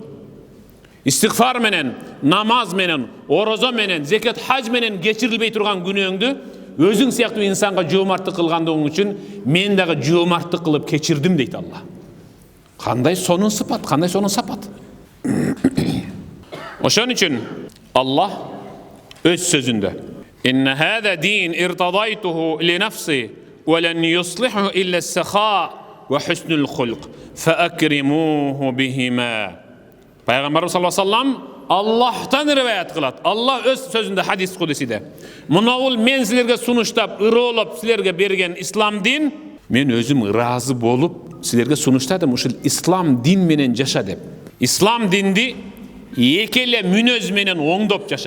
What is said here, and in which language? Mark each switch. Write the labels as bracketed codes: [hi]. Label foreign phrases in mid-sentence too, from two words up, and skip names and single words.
[ky] Истигфар менен, намаз менен, орозо менен, зекет, хаж менен кечирилбей турган күнөөңдү өзүң сыяктуу инсанга жоомарттык кылгандыгың үчүн мен дагы жоомарттык кылып кечирдим" дейт Алла. Кандай сонун сыпат, кандай сонун сапат. Ошон үчүн Аллах өз сөзүндө: [ar] "إن هذا دين ارتضيته لنفسي ولن يصلحه إلا السخاء وحسن الخلق فأكرموه بهما." [ky] Пайгамбарыбыз [ar] صلى الله عليه وسلم [ky] Аллахтан риваят кылат. Аллах өз сөзүндө хадис кудусиде: "Мынабул мен силерге сунуштап, ыролоп силерге берген ислам дин, мен өзүм ыраазы болуп силерге сунуштадым ушул ислам дин менен жаша" деп. Ислам динди эки эле мүнөз менен оңдоп жаша.